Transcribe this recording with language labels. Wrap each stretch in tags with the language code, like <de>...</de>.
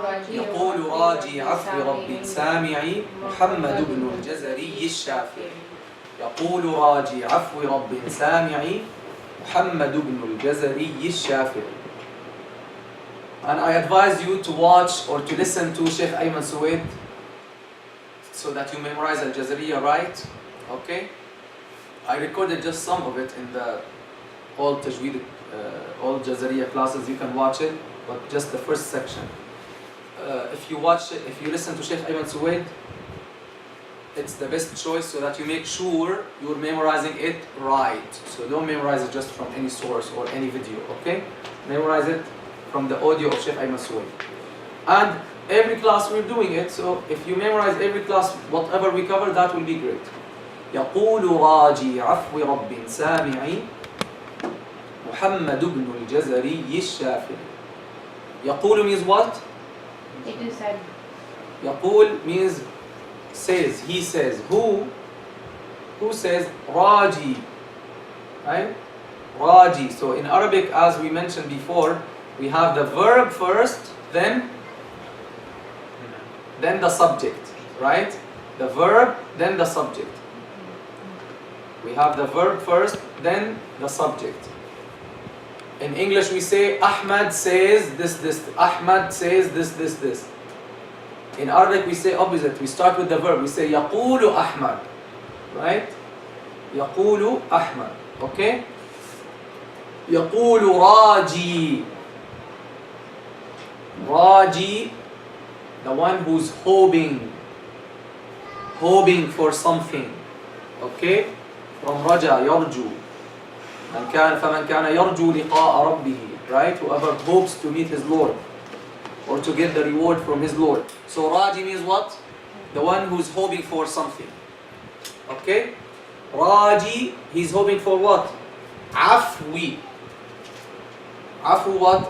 <ar>يقول راجي عفو ربي سامعي محمد بن الجزري الشافعي. يقول راجي عفو رب سامعي محمد بن الجزري الشافعي.</ar> <en>And I advise you to watch or to listen to Sheikh Ayman Suwaid so that you memorize Al-Jazariyya right. Okay? I recorded just some of it in the all Tajweed, all Jazariyya classes. You can watch it, but just the first section. If you listen to Sheikh Ayman Suwaid, it's the best choice so that you make sure you're memorizing it right. So don't memorize it just from any source or any video, okay? Memorize it from the audio of Sheikh Ayman Suwaid. And every class we're doing it, so if you memorize every class, whatever we cover, that will be great.</en> <ar>يقول راجي عفو رب سامعي محمد بن الجزري الشافعي.</ar> <en>يقول means what? It is said. يقول means says, he says. Who says? Raji, right? Raji. So in Arabic, as we mentioned before, we have the verb first, then the subject, right? The verb, then the subject. We have the verb first, then the subject. In English, we say Ahmad says this. Ahmad says this. In Arabic, we say opposite. We start with the verb. We say</en> <ar>يقول أحمد,</ar> <en>right?</en> <ar>يقول أحمد, okay? يقول راجي.</ar> <en>Raji, the one who's hoping for something, okay? From raja, yarju.</en> <ar>فمن كان يرجو لقاء ربه, right?</ar> <en>Whoever hopes to meet his Lord or to get the reward from his Lord. So Raji means what? the one who's hoping for something. Okay? Raji, he's hoping for what? Afwi. Afu what?</en>